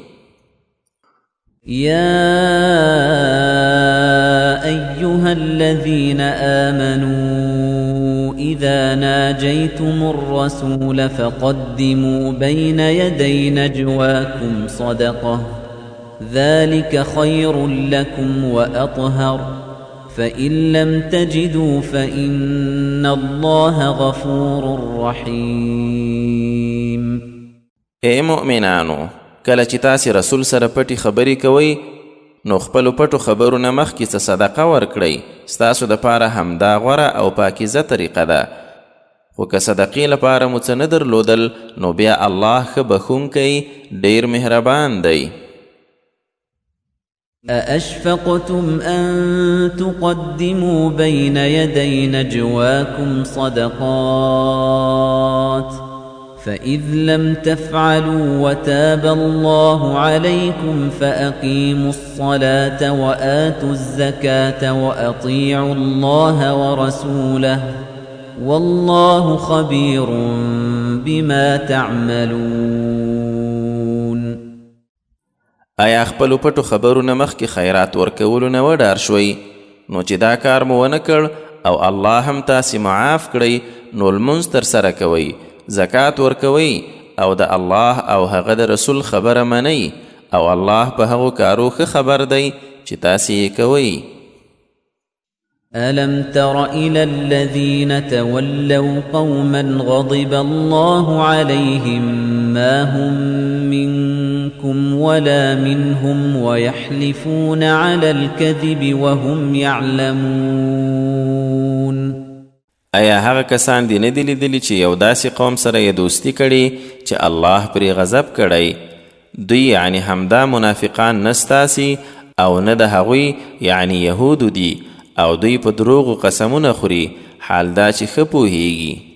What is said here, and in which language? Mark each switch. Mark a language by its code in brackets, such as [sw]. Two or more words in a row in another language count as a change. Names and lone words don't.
[ar] يا أيها الذين آمنوا إذا ناجيتم الرسول فقدموا بين يدي نجواكم صدقة ذلك خير لكم وأطهر فإن لم تجدوا فإن الله غفور رحيم. [ps] اے مؤمنانو، کله چې تاسې رسول سره پټي خبرې کوئ نو خپلو پټو خبرونه مخکې څه صدقه ورکړئ، ستاسو دپاره همدا غوره او پاکیزه طریقه ده. خو که صدقې لپاره مو څه نه درلودل نو بیا الله ښه بخښونکی ډېر مهربان دی. [ar] أأشفقتم أن تقدموا بين يدي نجواكم صدقات فإذ لم تفعلوا وتاب الله عليكم فأقيموا الصلاة وآتوا الزكاة وأطيعوا الله ورسوله والله خبير بما تعملون. [ps] آیا خپلو پټو خبرونه مخکې خیرات ورکولو نه وډار شوئ، نو چې دا کار مو ونه کړ او الله هم تاسې معاف کړئ نو لمونځ ترسره کوئ، زکات ورکوئ او د الله او هغه د رسول خبره منئ، او الله په هغو کارو ښه خبر دی چې تاسې یې کوئ. [ar] ألم تر إلى الذين تولوا قوما غضب الله عليهم ما هم منكم ولا منهم ويحلفون على الكذب وهم يعلمون. [ps] ایا هغه کسان دې نه دي لیدلي چې یو داسې قوم سره یې دوستي کړي چې الله پرې غضب کړی؟ دوی یعنی همدا منافقان نه ستاسي او نه د هغوی یعنی یهودو دي، او دوی په دروغو قسمونه خوري، حال دا چې ښه پوهیږي.